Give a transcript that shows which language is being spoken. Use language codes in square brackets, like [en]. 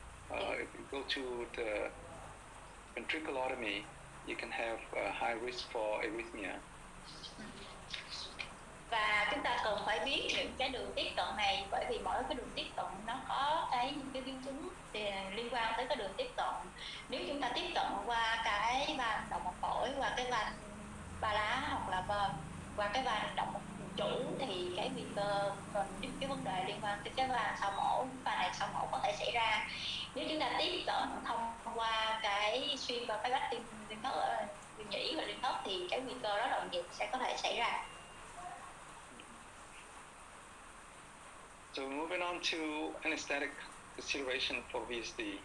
[en] If you go to the ventriculotomy, you can have a high risk for arrhythmia. [vi] Và chúng ta cần phải biết những cái đường tiếp cận này, bởi vì mỗi cái đường tiếp cận nó có những cái biến chứng liên quan tới cái đường tiếp cận. Nếu chúng ta tiếp cận qua cái van động mạch phổi, qua cái van ba lá, hoặc là qua cái van động mạch chủ, thì cái nguy cơ những cái vấn đề liên quan tới cái van sau mổ, van này sau mổ có thể xảy ra. Nếu chúng ta tiếp cận thông qua cái xuyên qua cái vách liên thất, nhĩ và liên thất, thì cái nguy cơ rối loạn nhịp sẽ có thể xảy ra. [en] So moving on to anesthetic consideration for VSD.